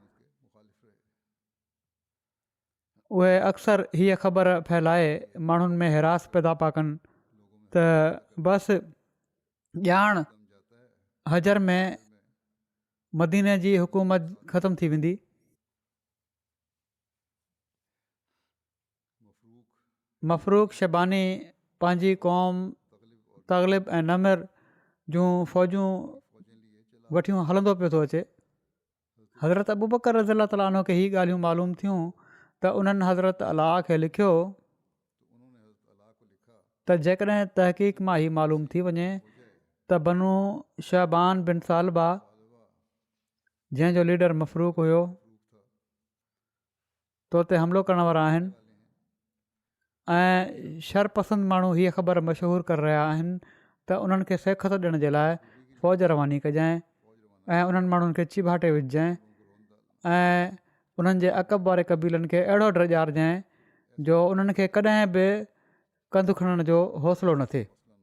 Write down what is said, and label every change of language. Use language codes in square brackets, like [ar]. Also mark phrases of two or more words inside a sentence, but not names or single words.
[sd] उहे अक्सर हीअ ख़बर फैलाए माण्हुनि में हिरास पैदा पिया कनि त बसि ॼाण हजर में मदीने जी हुकूमत ख़तमु थी वेंदी। मफ़रूक शबानी पंहिंजी क़ौम तग़लिब ऐं नमिर जूं फ़ौजूं वठियूं हलंदो पियो थो अचे। हज़रत अबू बकर [ar] رضي الله تعالى عنه [sd] खे हीअ ॻाल्हियूं मालूम थियूं त उन्हनि हज़रत अलाह खे लिखियो त जेकॾहिं तहक़ीक़ मां हीअ मालूम थी वञे त बनू शहबान बिन सालबा जंहिंजो लीडर मफ़रूक हुयो तो ते हमिलो करण वारा आहिनि ऐं शरपसंद माण्हू हीअ ख़बर मशहूरु करे रहिया आहिनि त उन्हनि खे सिखत ॾियण जे लाइ फ़ौज रवानी कजांइ ऐं उन्हनि माण्हुनि खे चिभाटे विझजांइ ऐं उन्हनि जे अक़ब वारे क़बीलनि खे अहिड़ो डर ॾियारजांइ जो उन्हनि खे कॾहिं बि कंधु खणण जो हौसलो न थिए।